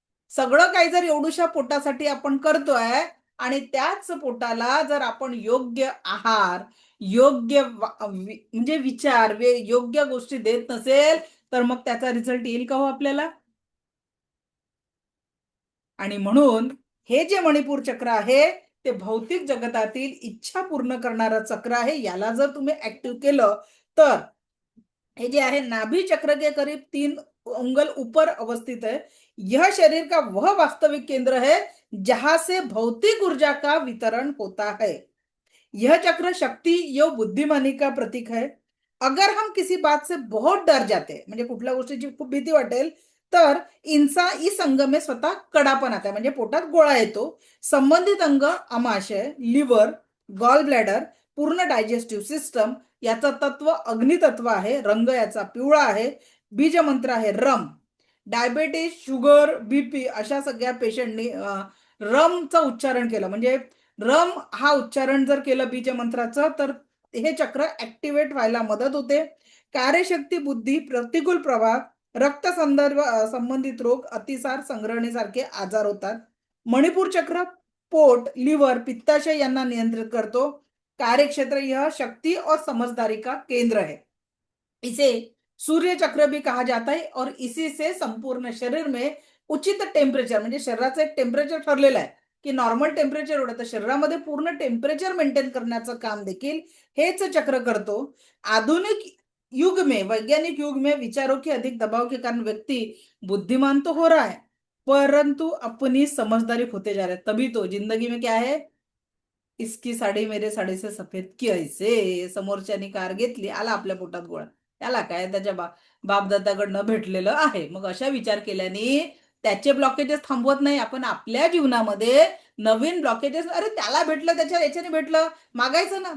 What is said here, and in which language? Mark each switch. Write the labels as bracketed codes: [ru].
[mr] सगळं काही जर एवढूशा पोटासाठी आपण करतोय आणि त्याच पोटाला जर आपण योग्य आहार, योग्य म्हणजे विचार, योग्य गोष्टी देत नसेल, तर मग त्याचा रिझल्ट येईल का हो आपल्याला? आणि म्हणून हे जे मणिपूर चक्र आहे, ते भौतिक जगतातील इच्छा पूर्ण करणारं चक्र आहे. याला जर तुम्ही ऍक्टिव्ह केलं तर [hi] ये जे है नाभि चक्र के करीब 3 उंगल ऊपर अवस्थित है। यह शरीर का वह वास्तविक केंद्र है जहां से भौतिक ऊर्जा का वितरण होता है। यह चक्र शक्ति यो बुद्धिमानी का प्रतीक है। अगर हम किसी बात से बहुत डर जाते हैं, [mr] म्हणजे कुठल्या गोष्टीची खूप भीती वाटेल, [hi] तर इस अंग में स्वतः कडापण आता है, [mr] म्हणजे पोटात गोळा येतो। संबंधित अंग आमाशय, लिव्हर, गॉल ब्लॅडर, पूर्ण डायजेस्टिव्ह सिस्टम, याचं तत्व अग्नितत्व आहे, रंग याचा पिवळा आहे, बीज मंत्र आहे रम। डायबेटीज, शुगर, बीपी अशा सगळ्या पेशंटनी रमचं उच्चारण केलं, म्हणजे रम हा उच्चारण जर केलं बीज मंत्राचं, तर हे चक्र ऍक्टिव्हेट व्हायला मदत होते। कार्यशक्ती, बुद्धी, प्रतिकूल प्रभाव, रक्त संदर्भ संबंधित रोग, अतिसार, संग्रहणीसारखे आजार होतात। मणिपूर चक्र पोट, लिव्हर, पित्ताशय यांना नियंत्रित करतो। [hi] कार्यक्षेत्र यह शक्ति और समझदारी का केंद्र है। इसे सूर्य चक्र भी कहा जाता है और इसी से संपूर्ण शरीर में उचित टेम्परेचर, [mr] म्हणजे शरीराचं एक टेम्परेचर ठरलेलं आहे की नॉर्मल टेम्परेचर एवढं, तर शरीरामध्ये पूर्ण टेम्परेचर मेंटेन करण्याचं काम देखील हेच चक्र करतो। [hi] आधुनिक युग में, वैज्ञानिक युग में विचारों के अधिक दबाव के कारण व्यक्ति बुद्धिमान तो हो रहा है, परंतु अपनी समझदारी खोते जा रहे हैं। तभी तो जिंदगी में क्या है, इसकी साडी मेरे साडी से सफेद की ऐसे, [mr] समोरच्यानी कार घेतली, आला आपल्या पोटात गोळा, त्याला काय, त्याच्या बापदादाकडनं भेटलेलं आहे। मग अशा विचार केल्याने त्याचे ब्लॉकेजेस थांबवत नाही. आपण आपल्या जीवनामध्ये नवीन ब्लॉकेजेस, अरे त्याला भेटलं, याच्याने भेटलं, मागायचं ना.